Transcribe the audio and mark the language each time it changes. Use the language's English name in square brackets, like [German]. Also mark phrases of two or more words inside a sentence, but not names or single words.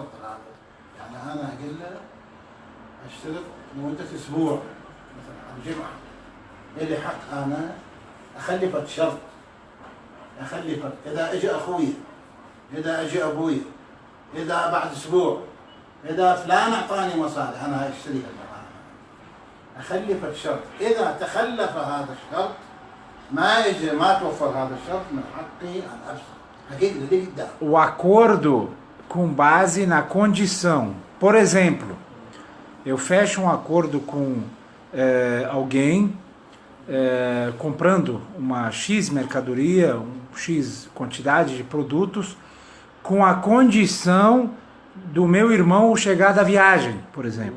[Arabic] هذا يعني أنا أقول له أشترط لمدة أسبوع مثلا على الجمعة، إلي حق أنا أخلفك شرط، أخلفك إذا أجي أخوي، إذا أجي أبوي، إذا بعد أسبوع، إذا فلان أعطاني مصالح أنا أشتريها الآن، أخلفك شرط. إذا تخلف هذا الشرط ما توفر هذا الشرط من حقي أن أفسخ. [Portuguese] O acordo com base na condição. Por exemplo, eu fecho um acordo com alguém comprando uma X mercadoria, X quantidade de produtos, com a condição do meu irmão chegar da viagem, por exemplo.